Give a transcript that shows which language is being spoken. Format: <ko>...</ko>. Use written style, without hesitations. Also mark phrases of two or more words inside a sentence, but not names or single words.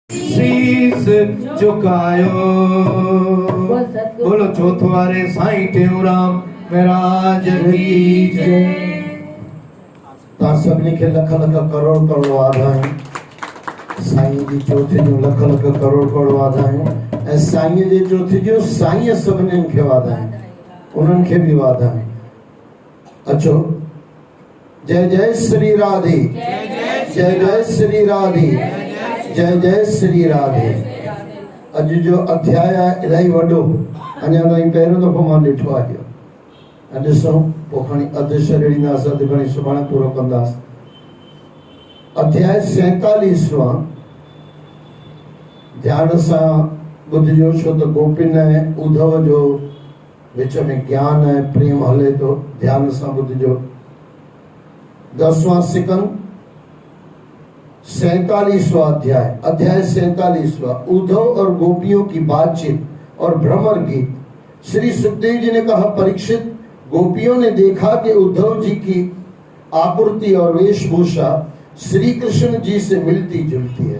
<sd>शीस झुकायो।</sd> <hi>बोलो चौथवारे साईं टेऊराम महाराज की जय।</hi> <sd>ता सभिनी खे लख लख करोड़ करोड़ वाधायूं। साईं जी चौथी जो लख लख करोड़ करोड़ वाधायूं। ऐं साईं जे चौथी जो साईं सभिनी खे वाधायूं, उन्हनि खे बि वाधायूं। अचो,</sd> <hi>जय जय श्री राधे, जय जय श्री राधे, जय जय श्री राधे।</hi> <sd>अज जो अध्याय आहे इलाही वॾो, अञा ताईं पहिरियों दफ़ो मां ॾिठो आहे। ॾिसूं पोइ खणी अधु छॾींदासीं, अधु खणी सुभाणे पूरो कंदासीं। अध्याय 47वां ध्यान सां ॿुधिजो, छो त गोपिन ऐं उद्धव जो विच में ज्ञान ऐं प्रेम हले तो। ध्यान सां ॿुधिजो। 10वां सिकंद 47वां अध्याय, अध्याय 47वां।</sd> <hi>उद्धव और गोपियों की बातचीत और भ्रमर गीत। श्री सुखदेव जी ने कहा, परीक्षित, गोपियों ने देखा कि उद्धव जी की आकृति और वेशभूषा श्री कृष्ण जी से मिलती जुलती है।</hi>